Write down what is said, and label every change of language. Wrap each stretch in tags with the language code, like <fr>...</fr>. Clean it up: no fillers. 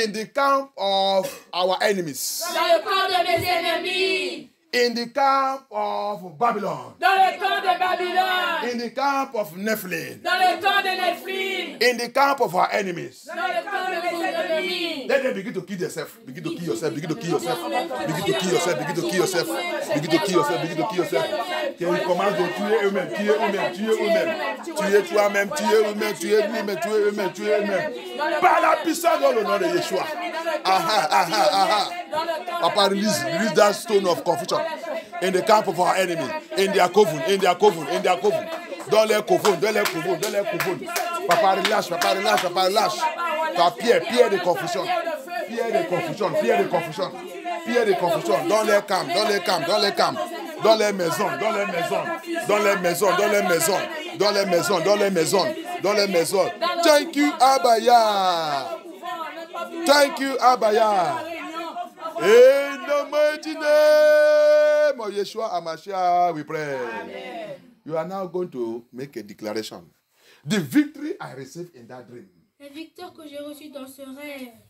<en>In the camp of our enemies.</en> <fr>Dans le camp de mes ennemis.</fr> <en>In the camp of Babylon.</en> <fr>Dans le camp de Babylone.</fr> <en>In the camp of Nephilim.</en> <fr>Dans le camp de Nephilim.</fr> <en>In the camp of our enemies.</en> <fr>Dans le camp de mes ennemis.</fr> <en>Let them begin to kill themselves. Begin to kill yourself. Begin to kill yourself. Begin to kill yourself. Begin to kill yourself. Begin to kill yourself. Begin to kill yourself.</en> <fr>Qu'ils commencent de tuer eux-mêmes. Tuer eux-mêmes. Tuer eux-mêmes. Tuer toi-même. Tuer eux-mêmes. Tuer eux-mêmes. Tuer eux-mêmes. Tuer eux-mêmes. Par la puissance dans le nom de Yeshua. Aha, aha, aha.</fr> <en>Papa, release that stone of confusion in the camp of our enemy, in their coven, in their coven, in their coven.</en> <fr>Dans les coven, dans les coven, dans les coven. Papa, relâche, papa, relâche, papa, relâche. Ta pierre de confusion. Pierre de confusion, pierre de confusion. Pierre de confusion, dans les camps, dans les camps, dans les camps. dans les maisons, dans les maisons, dans les maisons, dans les maisons, dans les maisons, dans les maisons, dans les maisons.</fr> <en>Thank you, Abaya. Thank you, Abaya. In the mighty name of Yeshua HaMashiach, we pray. Amen. You are now going to make a declaration. The victory I received in that dream.</en> <fr>La victoire que j'ai reçue dans ce rêve.</fr>